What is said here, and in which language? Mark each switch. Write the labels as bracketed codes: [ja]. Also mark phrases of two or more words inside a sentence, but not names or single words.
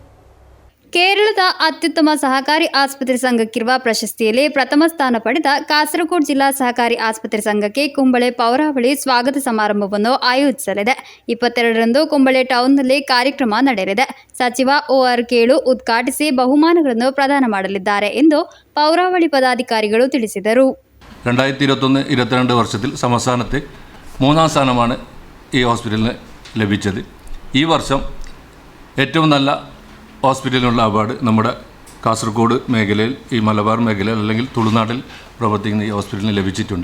[kn] ಕೇರಳದ ಅತ್ಯುತ್ತಮ ಸಹಕಾರಿ ಆಸ್ಪತ್ರೆ ಸಂಘಕ್ಕಿರುವ ಪ್ರಶಸ್ತಿಯಲ್ಲಿ ಪ್ರಥಮ ಸ್ಥಾನ ಪಡೆದ ಕಾಸರಗೋಡು ಜಿಲ್ಲಾ ಸಹಕಾರಿ ಆಸ್ಪತ್ರೆ ಸಂಘಕ್ಕೆ ಕುಂಬಳೆ ಪೌರಾವಳಿ ಸ್ವಾಗತ ಸಮಾರಂಭವನ್ನು ಆಯೋಜಿಸಲಿದೆ. 22ರಂದು ಕುಂಬಳೆ ಟೌನ್ನಲ್ಲಿ ಕಾರ್ಯಕ್ರಮ ನಡೆಯಲಿದೆ. ಸಚಿವ OR ಕೇಳು ಉದ್ಘಾಟಿಸಿ ಬಹುಮಾನಗಳನ್ನು ಪ್ರದಾನ ಮಾಡಲಿದ್ದಾರೆ ಎಂದು [ml] പൗരാവളി പദാധികാരികൾ [kn] ತಿಳಿಸಿದರು. [ml] 2021-22 വർഷത്തിൽ സംസ്ഥാനത്തെ 3ാം സ്ഥാനമാണ് ഈ ഹോസ്പിറ്റലിന് ലഭിച്ചത്. ഈ വർഷം ഏറ്റവും നല്ല ഹോസ്പിറ്റലിനുള്ള അവാർഡ് നമ്മുടെ കാസർഗോഡ് മേഖലയിൽ, ഈ മലബാർ മേഖലയിൽ അല്ലെങ്കിൽ തുളുനാട്ടിൽ പ്രവർത്തിക്കുന്ന ഈ ഹോസ്പിറ്റലിന് ലഭിച്ചിട്ടുണ്ട്.